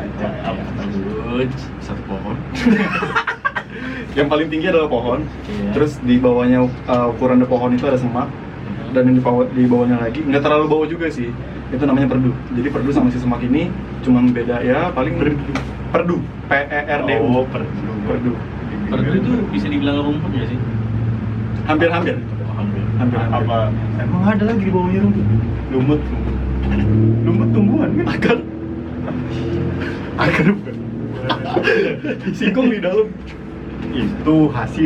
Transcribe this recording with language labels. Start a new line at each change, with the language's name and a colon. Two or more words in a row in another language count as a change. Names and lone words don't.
Indonesian: Bagus. Satu pohon. Yang paling tinggi adalah pohon. Iya. Terus di bawahnya ukuran pohon itu ada semak. Dan yang di bawahnya lagi nggak terlalu bawah juga sih. Itu namanya perdu. Jadi perdu sama si semak ini cuma beda ya paling perdu. PERDU. Oh, perdu. Perdu. Perdu itu bisa dibilang rumput ya sih? Hampir-hampir. Hampir. Hampir. Apa? Emang ada lagi di bawahnya rumput? Lumut. Lumut tumbuhan kan? Akar. Akar bukan. Singkong di dalam. Itu hasil.